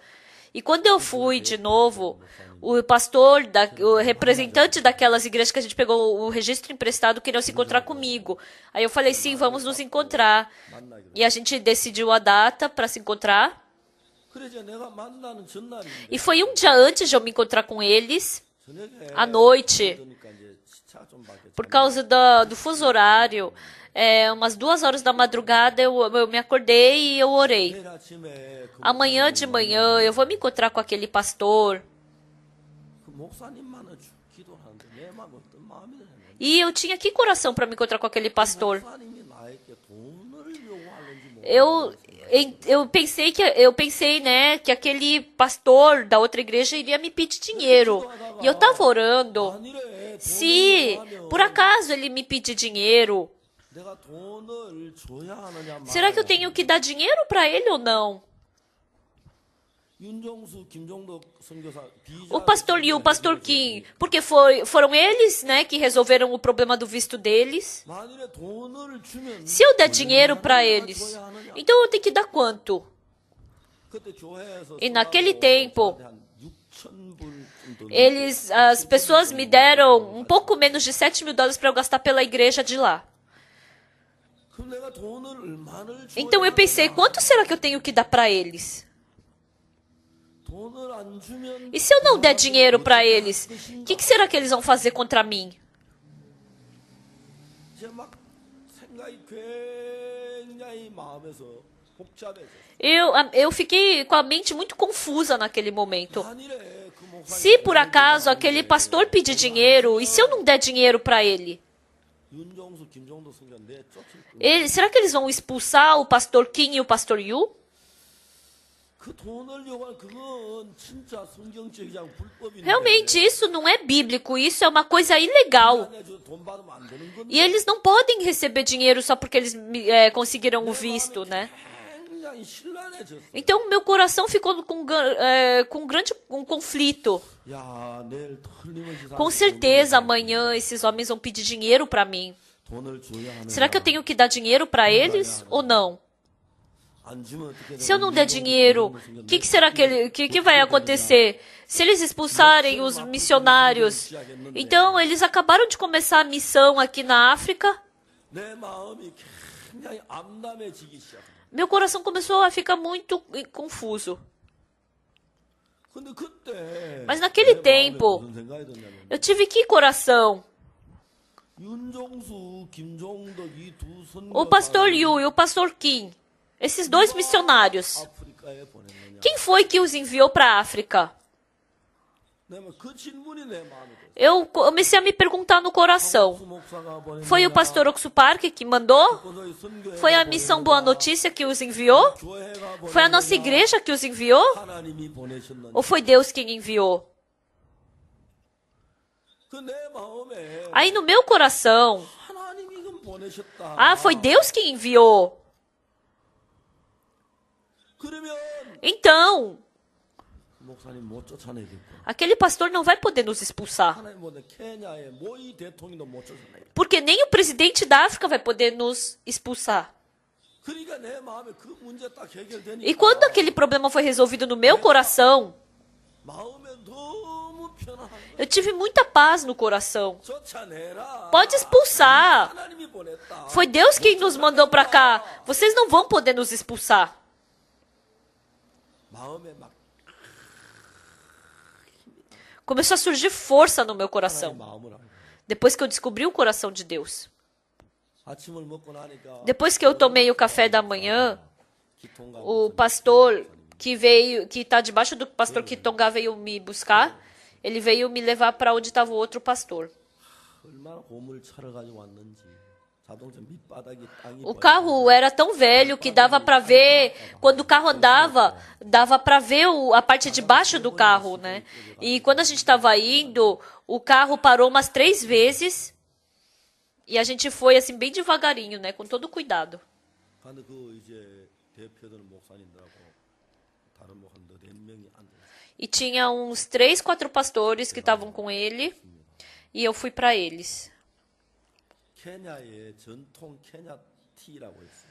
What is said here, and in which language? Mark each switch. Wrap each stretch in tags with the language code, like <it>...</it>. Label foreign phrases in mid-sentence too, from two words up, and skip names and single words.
<pt>E quando eu fui de novo, o pastor, o representante daquelas igrejas que a gente pegou o registro emprestado queriam se encontrar comigo. Aí eu falei, sim, vamos nos encontrar. E a gente decidiu a data para se encontrar.</pt> <ko>그래 이제 내가 만나는 전날이</ko> <pt>E foi um dia antes de eu me encontrar com eles,</pt> <ko>저녁에</ko> <pt>à noite,</pt> <ko>그러니까 이제 시차가 좀 바뀌었죠.</ko> <pt>por causa do fuso horário. Umas 2 horas da madrugada eu me acordei e eu orei.</pt> <ko>내일 아침에 그</ko> <pt>Amanhã de manhã eu vou me encontrar com aquele pastor.</pt> <ko>목사님만은 기도를 하는데 내 마음 어떤 마음이 드는지</ko> <pt>E eu tinha que coração para me encontrar com aquele pastor.</pt> <ko>목사님이 나에게 돈을 요구하는지</ko> <pt>Eu, eu pensei, né, que aquele pastor da outra igreja iria me pedir dinheiro. E eu estava orando.</pt> <ko>아니래</ko> <pt>Se por acaso ele me pedir dinheiro,</pt> <ko>내가 돈을 줘야 하느냐</ko> <pt>será que eu tenho que dar dinheiro para ele ou não?</pt> <ko>윤정수, 김종덕 선교사 비자</ko> <pt>O pastor Liu, o pastor Kim, porque foram eles, né, que resolveram o problema do visto deles.</pt> <ko>만일에 돈을 주면</ko> <pt>Se eu der dinheiro para eles, então eu tenho que dar quanto?</pt> <ko>그때 교회에서</ko> <pt>E naquele tempo,</pt> <ko>한 6,000불 정도</ko> <pt>as pessoas me deram um pouco menos de $7.000 para eu gastar pela igreja de lá.</pt> <ko>그럼 내가 돈을 얼마를 줘야</ko> <pt>Então eu pensei, quanto será que eu tenho que dar para eles?</pt> <ko>돈을 안 주면</ko> <pt>E se eu não der dinheiro para eles, o que será que eles vão fazer contra mim?</pt> <ko>이제 막 생각이 굉장히 마음에서 복잡해져.</ko> <pt>Eu fiquei com a mente muito confusa naquele momento.</pt> <ko>만일에 그 목사님</ko> <pt>Se por acaso aquele pastor pedir dinheiro, e se eu não der dinheiro para ele?</pt> <ko>윤정수, 김종덕 선교사 내 쫓을 거야.</ko> <pt>Será que eles vão expulsar o pastor Kim e o pastor Yu?</pt> <ko>그 돈을 요구하는 그건 진짜 성경적이지 불법인데.</ko> <pt>Realmente, isso não é bíblico, isso é uma coisa ilegal.</pt> <ko>돈 받으면 안 되는 건데.</ko> <pt>E eles não podem receber dinheiro só porque eles conseguiram o visto, né?</pt> <ko>굉장히 신란해졌어.</ko> <pt>Então, meu coração ficou com um conflito.</pt> <ko>야, 내일 틀림없이</ko> <pt>Com certeza, amanhã esses homens vão pedir dinheiro para mim.</pt> <ko>돈을 줘야 하는.</ko> <pt>Será que eu tenho que dar dinheiro para eles ou não? Se eu não der dinheiro, o que será que vai acontecer? Se eles expulsarem os missionários, então eles acabaram de começar a missão aqui na África.</pt> <ko>내 마음이 굉장히 암담해지기 시작.</ko> <pt>Meu coração começou a ficar muito confuso.</pt> <ko>근데 그때</ko> <pt>Mas naquele</pt> <ko>내 마음에</ko> <pt>tempo,</pt> <ko>무슨 생각이 드냐면</ko> <pt>eu tive que coração.</pt> <ko>윤종수, 김종덕 이 두</ko> <pt>O pastor Yu e o pastor Kim, esses dois missionários,</pt> <ko>아프리카에 보냈느냐.</ko> <pt>quem foi que os enviou para a África?</pt> <ko>그 질문이 내 마음에 들었어.</ko> <pt>Eu comecei a me perguntar no coração.</pt> <ko>목사가 보냈느냐.</ko> <pt>Foi o pastor Oxupark que mandou?</pt> <ko>그것이 선교회가</ko> <pt>Foi a missão Boa Notícia que os enviou?</pt> <ko>교회가</ko> <pt>Foi a nossa igreja que os enviou?</pt> <ko>하나님이 보내셨는지.</ko> <pt>Ou foi Deus quem enviou?</pt> <ko>그내 마음에</ko> <pt>Aí no meu coração,</pt> <ko>하나님이 그 보내셨다.</ko> <pt>ah, foi Deus que enviou.</pt> <ko>그러면</ko> <pt>Então,</pt> <ko>목사님 못 쫓아내겠고.</ko> <pt>aquele pastor não vai poder nos expulsar.</pt> <ko>하나님 보내 케냐의 모이 대통령도 못 쫓아내겠고.</ko> <pt>Porque nem o presidente da África vai poder nos expulsar.</pt> <ko>그러니까 내 마음에 그 문제 딱 해결되니까.</ko> <pt>E quando aquele problema foi resolvido no meu coração,</pt> <ko>마음에 너무 편안한 거야.</ko> <pt>eu tive muita paz no coração.</pt> <ko>쫓아내라.</ko> <pt>Pode expulsar.</pt> <ko>하나님이 보냈다.</ko> <pt>Foi Deus quem nos mandou para cá. Vocês não vão poder nos expulsar.</pt> <ko>마음에 막</ko> <pt>Começou a surgir força no meu</pt> <ko>하나님</ko> <pt>coração.</pt> <ko>마음을 알고.</ko> <pt>Depois que eu descobri o coração de Deus.</pt> <ko>아침을 먹고 나니까</ko> <pt>Depois que eu tomei o café da manhã,</pt> <ko>기통가</ko> <pt>o pastor que está debaixo do pastor Kitonga veio me buscar. Ele veio me levar para onde estava o outro pastor.</pt> <ko>얼마나 고물차를 가지고 왔는지. 자동차 밑바닥이 땅이</ko> <pt>O carro era tão velho que dava para ver, quando o carro andava, dava para ver a parte de baixo do carro, né? E quando a gente estava indo, o carro parou umas 3 vezes e a gente foi assim bem devagarinho, né? Com todo cuidado.</pt> <ko>근데 그 이제 대표들 목사님들하고 다른 목사님 네 명이 앉아.</ko> <pt>E tinha uns 3, 4 pastores que estavam com ele e eu fui para eles.</pt> <ko>케냐의 전통 케냐 티라고 있어요.</ko>